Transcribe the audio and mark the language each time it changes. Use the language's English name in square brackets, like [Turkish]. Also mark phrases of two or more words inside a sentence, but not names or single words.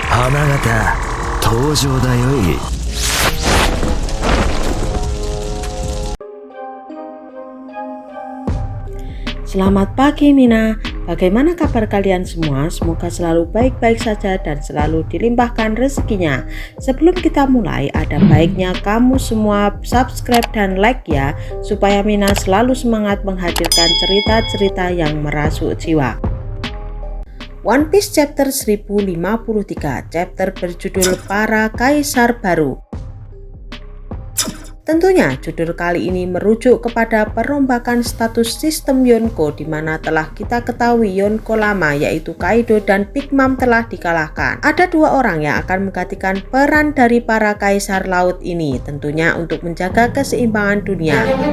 [Japanese] 様方登場だよい。 [Indonesian] Selamat pagi Mina, bagaimana kabar kalian semua? Semoga selalu baik-baik saja dan selalu dilimpahkan rezekinya. Sebelum kita mulai, ada baiknya kamu semua subscribe dan like ya, supaya Mina selalu semangat menghadirkan cerita-cerita yang merasuk jiwa. One Piece chapter 1053, chapter berjudul Para Kaisar Baru. Tentunya judul kali ini merujuk kepada perombakan status sistem Yonko, di mana telah kita ketahui Yonko lama yaitu Kaido dan Big Mom telah dikalahkan. Ada dua orang yang akan menggantikan peran dari para kaisar laut ini, tentunya untuk menjaga keseimbangan dunia.